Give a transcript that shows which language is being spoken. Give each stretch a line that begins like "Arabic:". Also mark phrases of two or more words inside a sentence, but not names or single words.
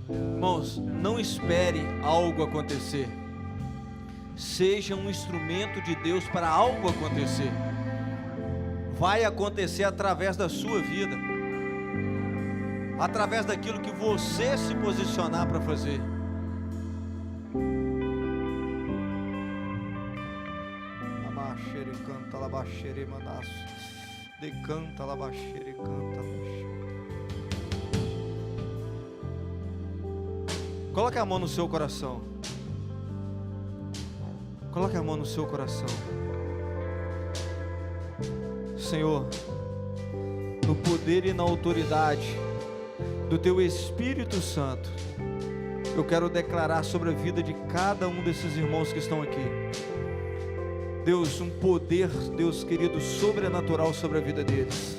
Portuguese: Irmãos, Irmãos, não espere algo acontecer. Seja um instrumento de Deus para algo acontecer. Vai acontecer através da sua vida, através daquilo que você se posicionar para fazer. Canta labaxere manaço, decanta labaxere canta. Coloque a mão no seu coração. Coloque a mão no seu coração. Senhor, no poder e na autoridade do Teu Espírito Santo, eu quero declarar sobre a vida de cada um desses irmãos que estão aqui, Deus, um poder, Deus querido, sobrenatural sobre a vida deles.